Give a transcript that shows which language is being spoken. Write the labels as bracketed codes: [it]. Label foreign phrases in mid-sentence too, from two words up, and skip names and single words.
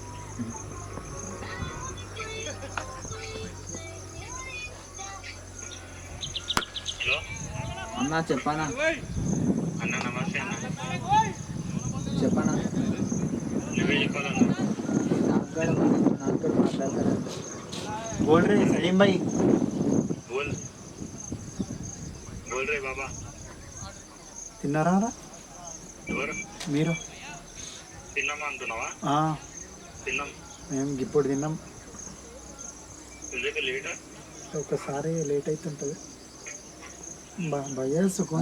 [te] అన్నా చెప్పనా? అన్న నమస్తే అన్న. చెప్పనా? నువ్వే చెప్పాలన్నా. నాకు కూడా మాట్లాడతారా? [hi] बोल रहे सलीम भाई. बोल बोल रे बाबा. [te] తిన్నారా ఎవరు? మీరు? తిన్నామా అంటున్నావా? తిన్నాం. మేము ఇప్పుడు తిన్నాం. ఎందుకు లేట్? ఒకసారి లేట్ అవుతుంటుంది. భయ్యా సుఖం